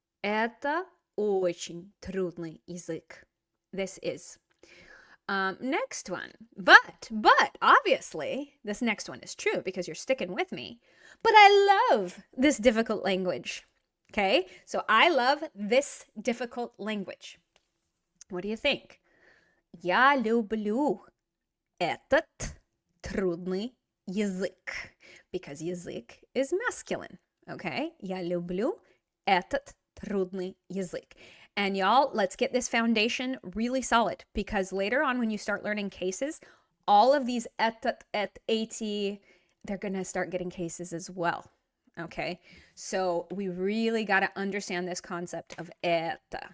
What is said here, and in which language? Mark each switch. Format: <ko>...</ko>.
<ru>Это очень трудный язык.</ru> <en>This is. Next one. But, obviously, this next one is true because you're sticking with me. But I love this difficult language. Okay? So I love this difficult language. What do you think?</en> <ru>Я люблю этот трудный язык.</ru> <en>Because язык is masculine. Okay?</en> <ru>Я люблю этот трудный язык.</ru> <en>And y'all, let's get this foundation really solid because later on when you start learning cases, all of these этот, эти, they're going to start getting cases as well. Okay, so we really got to understand this concept of это.</en>